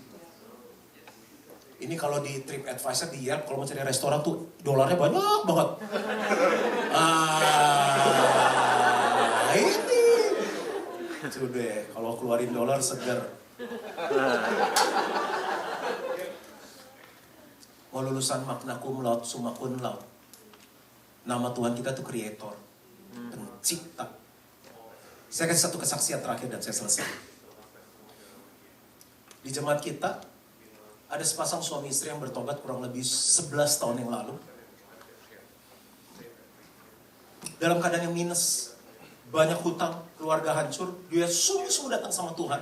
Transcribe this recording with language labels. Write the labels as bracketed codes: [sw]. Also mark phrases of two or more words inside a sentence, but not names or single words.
[id] Ini kalau di TripAdvisor di Yelp, kalau mau cari restoran tuh dolarnya banyak banget. Ini. Sudah, kalau keluarin dolar segar. Mau lulusan [la] magna cum laude, summa cum laude. [id] Nama Tuhan kita tuh Creator, pencipta. Saya kasih satu kesaksian terakhir dan saya selesai. Di jemaat kita, ada sepasang suami istri yang bertobat kurang lebih 11 tahun yang lalu. Dalam keadaan yang minus, banyak hutang, keluarga hancur, dia sungguh-sungguh datang sama Tuhan.